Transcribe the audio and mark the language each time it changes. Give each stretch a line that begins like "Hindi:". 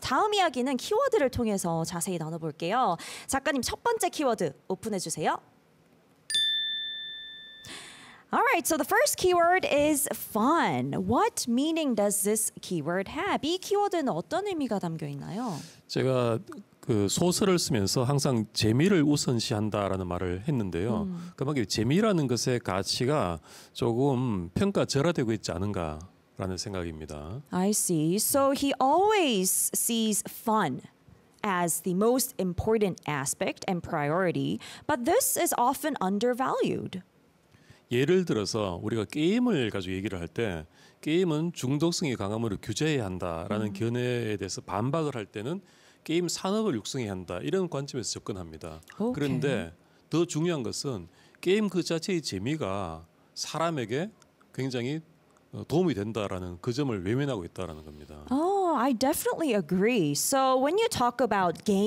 Korean: 다음 이야기는 키워드를 통해서 자세히 나눠볼게요. 작가님, 첫 번째 키워드 오픈해주세요.
English: All right, so the first keyword is fun. What meaning does this keyword have?
Korean: 이 키워드는 어떤 의미가 담겨 있나요? 제가 그 소설을 쓰면서 항상 재미를 우선시한다라는 말을 했는데요. 그만큼 재미라는 것의 가치가 조금 평가절하되고 있지 않은가라는 생각입니다.
English: I see. So he always sees fun as the most important aspect and priority, but this is often undervalued.
Korean: 예를 들어서 우리가 게임을 가지고 얘기를 할 때 게임은 중독성이 강함으로 규제해야 한다라는 견해에 대해서 반박을 할 때는 게임 산업을 육성해야 한다 이런 관점에서 접근합니다.
English: Okay.
Korean: 그런데 더 중요한 것은 게임 그 자체의 재미가 사람에게 굉장히 도움이 된다라는 그 점을 외면하고 있다라는 겁니다.
English: Oh, I definitely agree. So when you talk about game